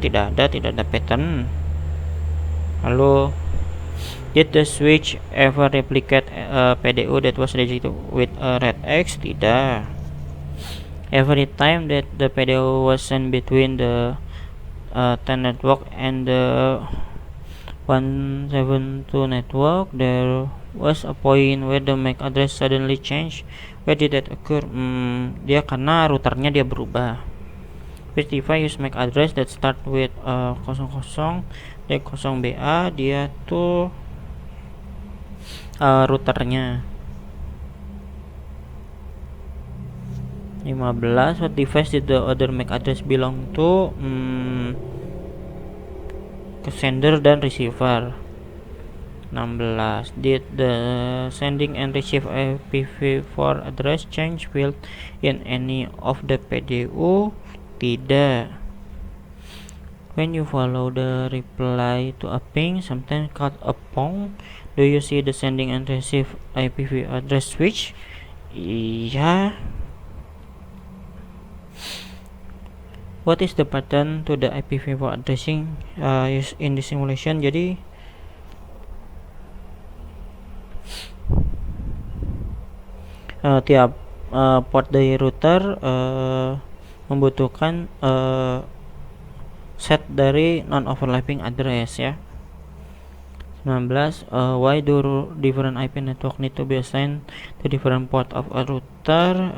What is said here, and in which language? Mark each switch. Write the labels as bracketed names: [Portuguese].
[Indonesian] Tidak ada pattern. Lalu, [English] did the switch ever replicate PDU that was rejected with RedX? [Indonesian] Tidak. [English] Every time that the PDU was sent between the 10 network and the 172 network, there was a point where the MAC address suddenly changed. Where did that occur? [Indonesian] Dia karena routernya dia berubah. [English] Which device use MAC address that start with 00 [Indonesian] dan [English] 0BA? [Indonesian] Dia tuh routernya. [English] 15, what device did the other MAC address belong to? [Indonesian] Ke sender dan receiver. [English] 16, did the sending and receive IPv4 address change field in any of the PDU? [Indonesian] Tidak. [English] When you follow the reply to a ping, sometimes called a pong, do you see the sending and receive IPv address switch? [Indonesian] Iya. [English] What is the pattern to the IPv4 addressing used in the simulation? [Indonesian] Jadi tiap port dari router membutuhkan set dari non-overlapping address ya. [English] 19, why do different IP network need to be assigned to different port of a router?